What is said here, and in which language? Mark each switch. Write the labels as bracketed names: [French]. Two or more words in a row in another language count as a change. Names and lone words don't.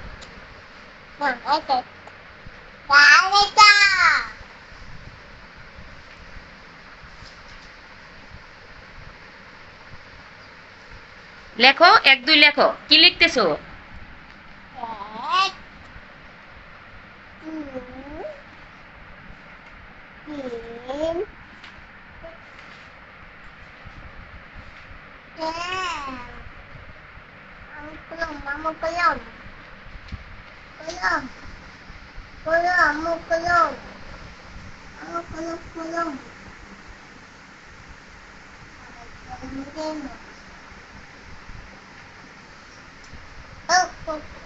[Bangla] লেখো, এক দুই লেখো। কি লিখতেছো? এক দুই তিন [Indonesian] Mama kolom. Kolom. Kolom, mau kolom. Mama kolom, kolom. Oh, oh.